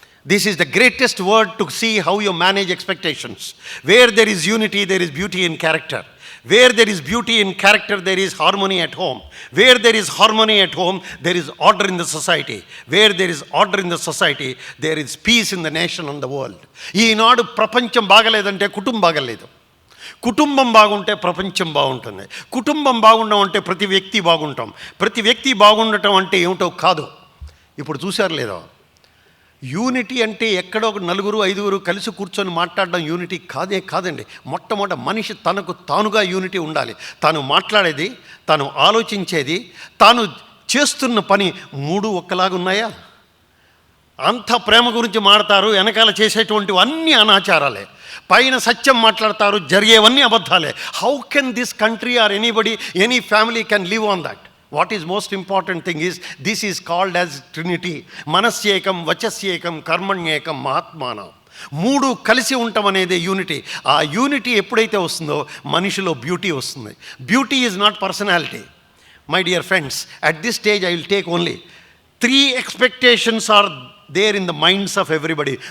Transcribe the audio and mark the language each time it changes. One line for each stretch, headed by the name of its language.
English: This is the greatest word to see how you manage expectations. Where there is unity, there is beauty in character. Where there is beauty in character, there is harmony at home. Where there is harmony at home, there is order in the society. Where there is order in the society, there is peace in the nation and the world.
Telugu: ఈనాడు ప్రపంచం బాగలేదంటే కుటుంబం బాగలేదు, కుటుంబం బాగుంటే ప్రపంచం బాగుంటుంది, కుటుంబం బాగుండడం అంటే ప్రతి వ్యక్తి బాగుంటాం, ప్రతి వ్యక్తి బాగుండటం అంటే ఏమిటో కాదు. ఇప్పుడు చూశారు లేదో, యూనిటీ అంటే ఎక్కడో ఒక 4-5 కలిసి కూర్చొని మాట్లాడడం యూనిటీ కాదండి. మొట్టమొదట మనిషి తనకు తానుగా యూనిటీ ఉండాలి. తాను మాట్లాడేది, తాను ఆలోచించేది, తాను చేస్తున్న పని 3 ఒక్కలాగా ఉన్నాయా? అంత ప్రేమ గురించి మాడతారు, వెనకాల చేసేటువంటివి అన్నీ అనాచారాలే. పైన సత్యం మాట్లాడతారు, జరిగేవన్నీ అబద్ధాలే.
English: How can this country or anybody, any family can live on that? What is most important thing is, this is called as Trinity.
Sanskrit: మనస్యేకం, వచస్యేకం, కర్మణ్యేకం, మహాత్మాన.
Telugu: 3 కలిసి ఉండటం అనేది యూనిటీ. ఆ యూనిటీ ఎప్పుడైతే వస్తుందో మనిషిలో బ్యూటీ వస్తుంది.
English: Beauty is not personality. My dear friends, at this stage I will take only 3 expectations are there in the minds of everybody.